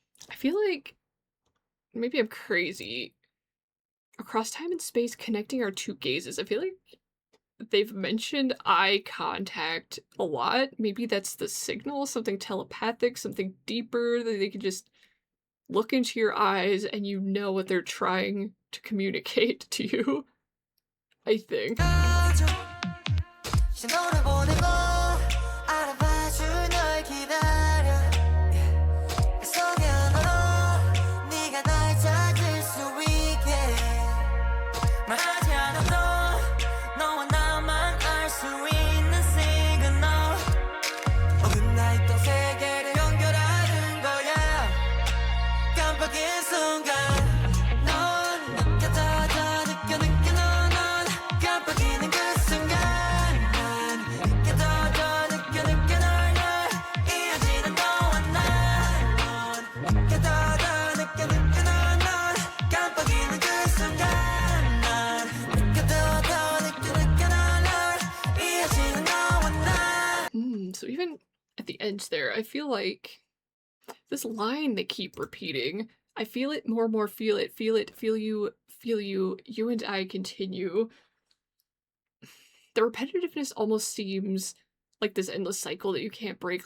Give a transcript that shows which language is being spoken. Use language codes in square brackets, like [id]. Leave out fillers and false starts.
[en] I feel like maybe I'm crazy. Across time and space, connecting our two gazes. I feel like they've mentioned eye contact a lot. Maybe that's the signal, something telepathic, something deeper that they can just look into your eyes and you know what they're trying to communicate to you. I think. [ko] 신호를 보내고 알아봐줄 널 기다려 그 속에 하나로 네가 날 찾을 수 있게 말하지 않아도 너와 나만 알 수 있는 시그널 어긋나 있던 세계를 연결하는 거야 깜빡인 순간 넌 느껴 더 느껴 넌 깜빡이는 그 순간 난 느껴 더 느껴 널 이어지는 너와 난 느껴 더 느껴 넌 깜빡이는 그 순간 난 느껴 더 느껴 널 이어지는 너와 난 [en] So even at the end there, I feel like this line they keep repeating. I feel it more and more, feel it, feel you, you and I continue. The repetitiveness almost seems like this endless cycle that you can't break.